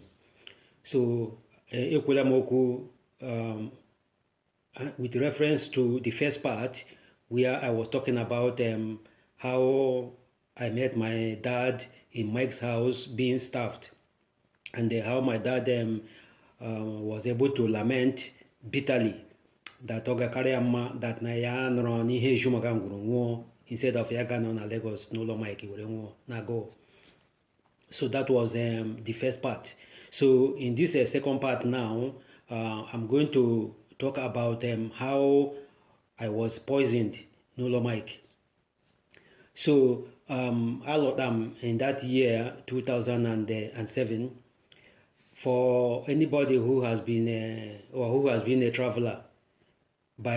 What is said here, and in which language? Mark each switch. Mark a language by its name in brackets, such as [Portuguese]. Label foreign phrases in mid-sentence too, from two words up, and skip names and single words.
[English] So, Ekwelamoku, with reference to the first part, where I was talking about how I met my dad in Mike's house being starved, and how my dad was able to lament bitterly that Oga Kariyama that [Igbo] na ya nọrọ n'ihe Ejumoga ngwuru nwụọ [English] instead of [Igbo] ya ga nọ na Lagos n'ụlọ Mike were nwụọ na go. [English] So that was the first part. So in this second part now, I'm going to talk about how I was poisoned n'ụlọ Mike. So in that year 2007, for anybody who has been a traveler by